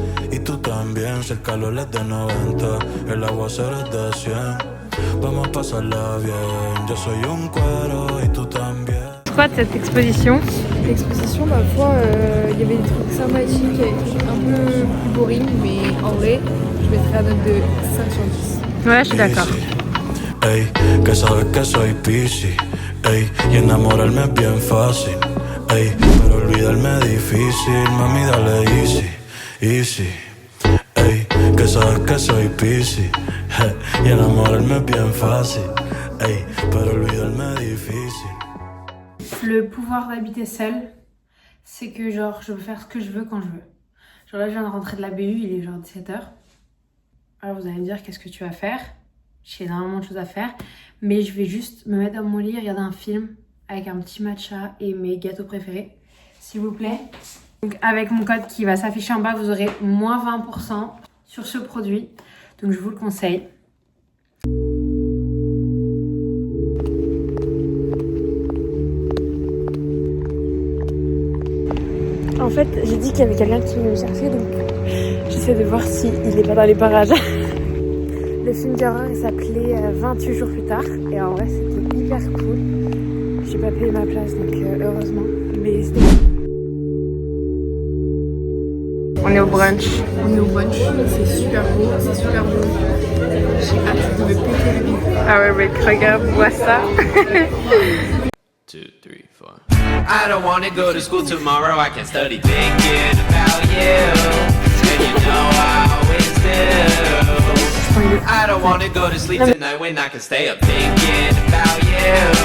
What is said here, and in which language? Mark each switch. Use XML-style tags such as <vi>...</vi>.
<es>Y tú también, si el calor es de 90, el aguacero es de 100. Vamos a pasarla bien, yo soy un cuero y tú también.</es> <fr>Quoi de cette exposition? L'exposition, ma foi, il y avait des trucs sympathiques, il y avait des trucs un peu plus boring, mais en vrai, je mettrais la note de 5 sur 10. Ouais, je suis d'accord.</fr> <es>Ey, que sabes que soy piscis. Ey, y enamorarme es bien fácil. Ey, pero olvidarme es difícil. Mami, dale easy, easy. Ey, que sabes que soy piscis. Y enamorarme es bien fácil. Ey, pero olvidarme es difícil.</es> <fr>Le pouvoir d'habiter seule, c'est que genre je peux faire ce que je veux quand je veux. Genre là je viens de rentrer de la BU, il est genre 17h. Alors vous allez me dire qu'est-ce que tu vas faire? J'ai énormément de choses à faire, mais je vais juste me mettre dans mon lit, regarder un film avec un petit matcha et mes gâteaux préférés, s'il vous plaît. Donc avec mon code qui va s'afficher en bas, vous aurez moins 20% sur ce produit, donc je vous le conseille. En fait, j'ai dit qu'il y avait quelqu'un qui me cherchait, donc j'essaie de voir s'il n'est pas dans les parages. Le film d'horreur, il s'appelait 28 jours plus tard, et en vrai, c'était hyper cool. J'ai pas payé ma place donc heureusement. Mais c'était... On est au brunch. On est au brunch, c'est super beau, c'est super beau. J'ai hâte de me péter la vie. Ah ouais mec, regarde, vois ça. 2, 3, 4.</fr> <en>I don't wanna go to school tomorrow. I can study thinking about you. And you know I always do. I don't wanna go to sleep tonight when I can stay up thinking about you.</en>